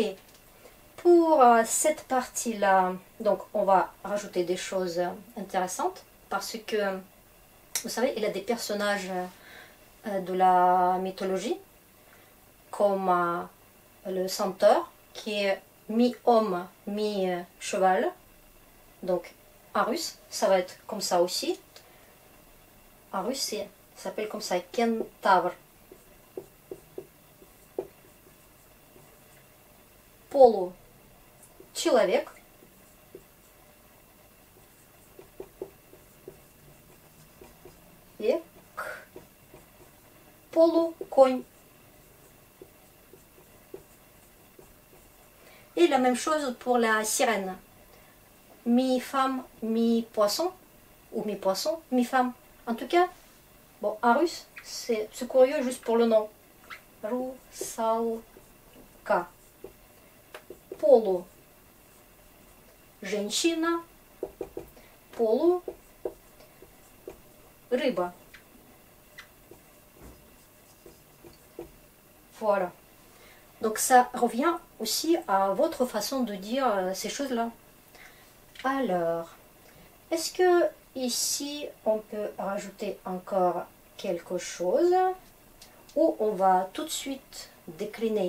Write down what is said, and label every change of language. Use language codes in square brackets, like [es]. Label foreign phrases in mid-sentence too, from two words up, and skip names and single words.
[fr] Pour cette partie-là, donc on va rajouter des choses intéressantes parce que, vous savez, il y a des personnages de la mythologie comme le centaure qui est mi-homme, mi-cheval, Donc, en russe, ça va être comme ça aussi. En russe, ça s'appelle comme ça, [ru] кентавр. Получеловек. Век. Полуконь. [fr] Et la même chose pour la sirène. Mi-femme, mi-poisson. Ou mi-poisson, mi-femme. En tout cas, bon, en russe, c'est curieux juste pour le nom. [ru] Русалка. Полу. Женщина. Полу. Рыба. [fr] Voilà. Donc ça revient aussi à votre façon de dire ces choses-là. Alors, est-ce que ici on peut rajouter encore quelque chose ou on va tout de suite décliner?